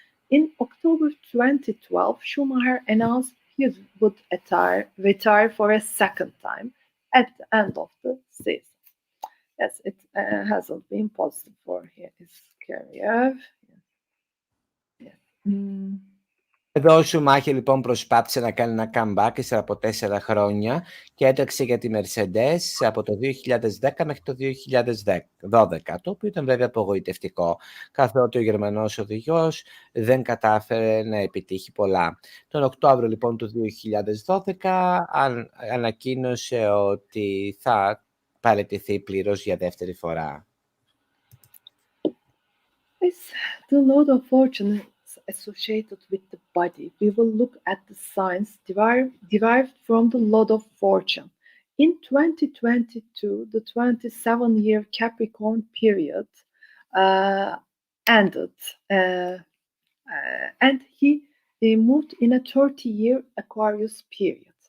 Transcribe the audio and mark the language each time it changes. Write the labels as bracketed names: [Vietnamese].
[English] In October 2012, Schumacher announced he would retire for a second time at the end of the season. Yes, it hasn't been positive for his career. Yes. [Greek] Εδώ ο Σουμάχερ λοιπόν προσπάθησε να κάνει ένα comeback ύστερα από 4 χρόνια και έτρεξε για τη Mercedes από το 2010 μέχρι το 2012, το οποίο ήταν βέβαια απογοητευτικό, καθότι ο Γερμανός οδηγός δεν κατάφερε να επιτύχει πολλά. Τον Οκτώβριο λοιπόν του 2012 ανακοίνωσε ότι θα παραιτηθεί πλήρως για δεύτερη φορά. [English] The Lord of Fortune is associated with the body. We will look at the signs derived from the Lord of Fortune. In 2022, the 27-year Capricorn period ended, and he moved in a 30-year Aquarius period.